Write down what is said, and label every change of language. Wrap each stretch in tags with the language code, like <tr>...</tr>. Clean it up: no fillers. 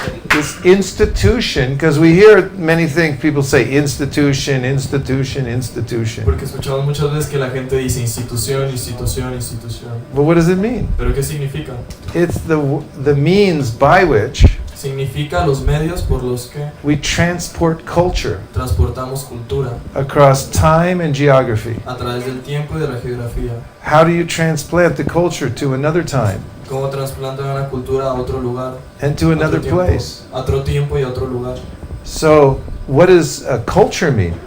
<en>This institution, because we hear many things, people say institution, institution, institution.</en> <es>Porque escuchamos muchas veces que la gente dice institución, institución, institución.</es> <en>But what does it mean?</en> <es>¿Pero qué significa?</es> <en>It's the means by which</en> <es>Significa los medios por los que</es> <en>we transport culture</en> <es>transportamos cultura</es> <en>across time and geography.</en> <es>a través del tiempo y de la geografía.</es> <en>How do you transplant the culture to another time</en> <es>Cómo trasplantan una cultura a otro lugar,</es> <en>and to</en> <es>a</es> <en>another</en> <es>otro tiempo,</es> <en>place?</en> <es>a otro tiempo y a otro lugar.</es> <en>So, what does culture mean?</en>